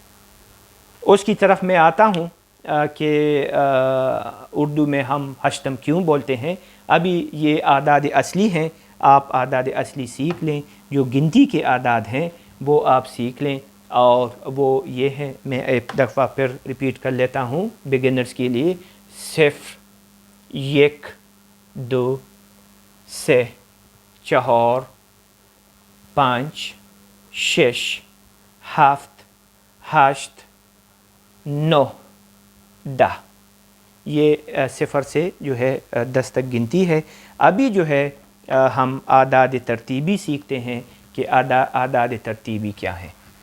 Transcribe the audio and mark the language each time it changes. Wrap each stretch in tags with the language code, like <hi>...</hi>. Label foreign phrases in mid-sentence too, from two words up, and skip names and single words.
<ur>اس کی طرف میں آتا ہوں کہ اردو میں ہم ہشتم کیوں بولتے ہیں. ابھی یہ اعداد اصلی ہیں، آپ اعداد اصلی سیکھ لیں. جو گنتی کے اعداد ہیں وہ آپ سیکھ لیں اور وہ یہ ہے، میں ایک دفعہ پھر ریپیٹ کر لیتا ہوں بگنرز کے لیے.</ur> <fa>صفر، یک، دو، سه، چهار، پانچ، شش، ہفت، ہشت، نو، دہ.</fa> <ur>یہ صفر سے جو ہے 10 تک گنتی ہے. ابھی جو ہے ہم اعداد ترتیبی سیکھتے ہیں کہ اعداد ترتیبی کیا ہے.</ur>